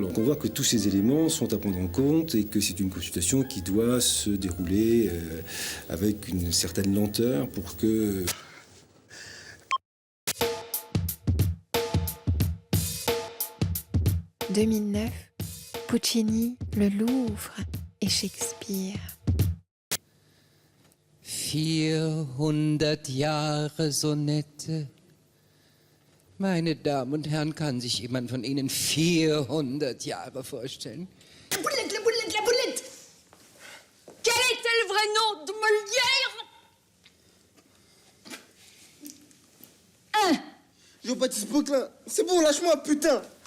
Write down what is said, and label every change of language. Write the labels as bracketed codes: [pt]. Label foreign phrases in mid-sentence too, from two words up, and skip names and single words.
[fr] Donc on voit que tous ces éléments sont à prendre en compte et que c'est une consultation qui doit se dérouler avec une certaine lenteur pour que... « 2009, Puccini, le Louvre et Shakespeare. [de] 400 Jahre Sonette. Meine Damen und Herren, kann sich jemand von Ihnen 400 Jahre vorstellen? [fr] La boulette, la boulette, la boulette! Quel était le vrai nom de Molière? Jean-Baptiste Poquelin, c'est bon, lâche-moi, putain!